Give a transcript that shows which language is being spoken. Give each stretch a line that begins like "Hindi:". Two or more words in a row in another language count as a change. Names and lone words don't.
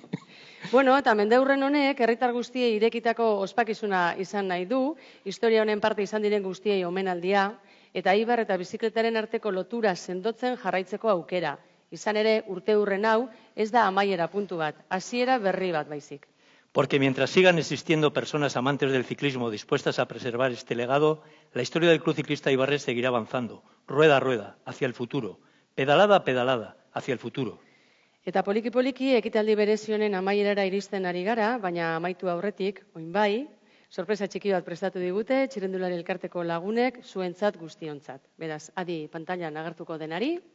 Basque: Bueno, eta mendeurren honek, herritar guztiei irekitako ospakizuna izan nahi du, historia honen parte izan diren guztiei omenaldia, eta Eibar eta bizikletaren arteko lotura sendotzen jarraitzeko aukera. Izan ere, urteurren hau, ez da amaiera puntu bat, hasiera berri bat baizik.
Spanish: Porque mientras sigan existiendo personas amantes del ciclismo dispuestas a preservar este legado, la historia del Club Ciclista Eibarres seguirá avanzando, rueda a rueda, hacia el futuro, pedalada a pedalada, hacia el futuro.
Basque: Eta poliki-poliki ekitaldi berezionen amaierara iristen ari gara, baina amaitu aurretik, oin bai, sorpresa txiki bat prestatu digute, txirrendulari elkarteko lagunek, zuentzat guztiontzat. Beraz, adi pantailan agertuko denari.